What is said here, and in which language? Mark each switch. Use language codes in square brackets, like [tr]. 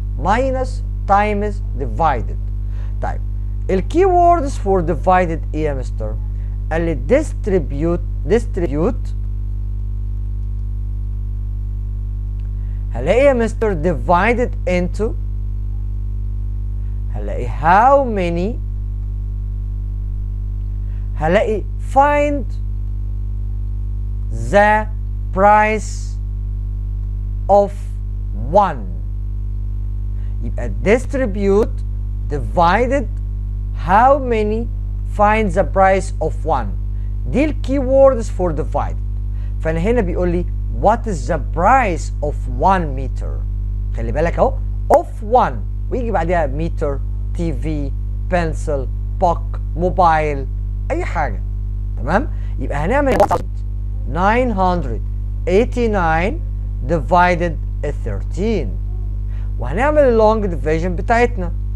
[en] minus times divided. [ar] طيب الكي ووردز فور divided ايه يا مستر؟ قال لي distribute هلاقي يا مستر [en] divided into، [ar] هلاقي [en] how many، [ar] هلاقي [en] find the price of one. يبقى distribute divided how many find the price of one. [ar] دي الكي ووردز فور divided. فانا هنا بيقول لي [en] what is the price of 1 meter. [ar] خلي بالك اهو of 1 ويجي بعدها متر، تي في، بنسل، بوك، موبايل، اي حاجه. تمام؟ يبقى هنعمل [en] 989 divided 13 [ar] وهنعمل اللونج ديفيجن بتاعتنا.